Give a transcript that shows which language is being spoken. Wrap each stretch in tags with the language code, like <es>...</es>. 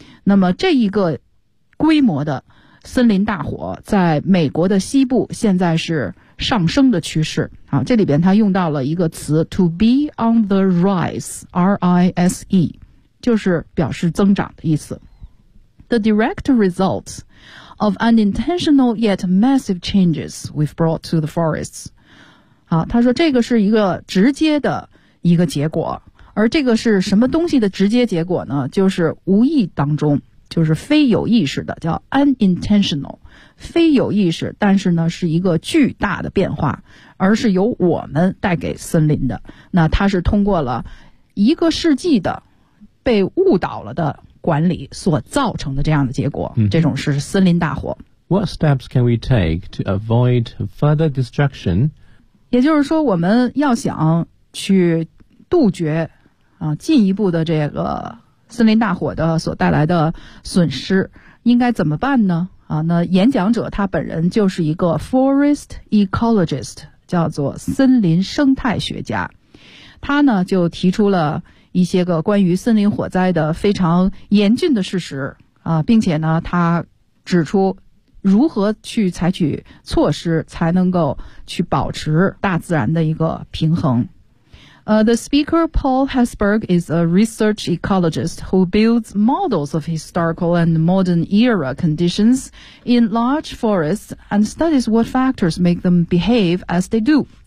<zh>那么这一个规模的森林大火在美国的西部现在是上升的趋势啊，这里边他用到了一个词 to be on the rise, R-I-S-E, 就是表示增长的意思。</zh> <en>The direct result of unintentional yet massive changes we've brought to the forests.</en> <zh>啊，他说这个是一个直接的一个结果，而这个是什么东西的直接结果呢？就是无意当中，就是非有意识的，叫 unintentional， 非有意识，但是呢是一个巨大的变化，而是由我们带给森林的。那它是通过了一个世纪的被误导了的管理所造成的这样的结果、这种是森林大火。</zh> <en>What steps can we take to avoid further destruction？</en> <zh>也就是说我们要想去杜绝进一步的这个森林大火的所带来的损失，应该怎么办呢？那演讲者他本人就是一个 forest ecologist， 叫做森林生态学家。他呢就提出了一些个关于森林火灾的非常严峻的事实并且呢他指出如何去采取措施才能够去保持大自然的一个平衡。</zh> <en>The speaker, Paul Hesberg, is a research ecologist who builds models of historical and modern era conditions in large forests and studies what factors make them behave as they do.</en>